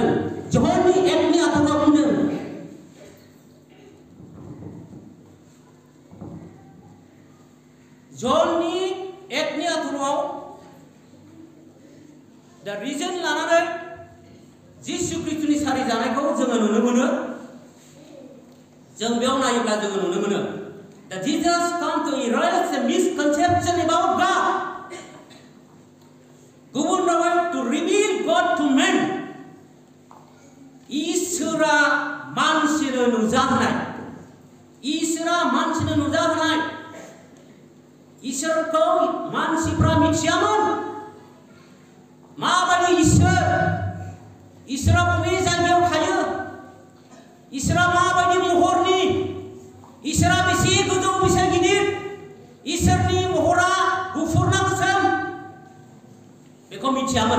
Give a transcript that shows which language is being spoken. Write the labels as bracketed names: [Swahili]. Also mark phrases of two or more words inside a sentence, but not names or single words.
[Bodo] जहननि 1नि आथोनाव बुंदों जहननि 1नि आथोनाव दा रिजन लानानै जिसु ख्रीष्टनि सारि जानायखौ जोङो नुनो मोनो। जों बेयाव नायोब्ला जोङो नुनो मोनो [English] that Jesus come to erase the misconception about God. [Bodo] गुबुन रावै [English] to reveal God to men. [Bodo] इसोरा मानसिनो नुजाहोनाय, इसोरा मानसिनो नुजाहोनाय, इसोरखौ मानसिफ्रा मिथियामोन। माबायदि इसोर, इसोरा बबे जायगायाव थायो, इसोरा माबायदि महरनि, इसोरा बेसे गोजौ बेसे गिदिर, इसोरनि महरा गुफुर ना गोसोम बेखौ मिथियामोन।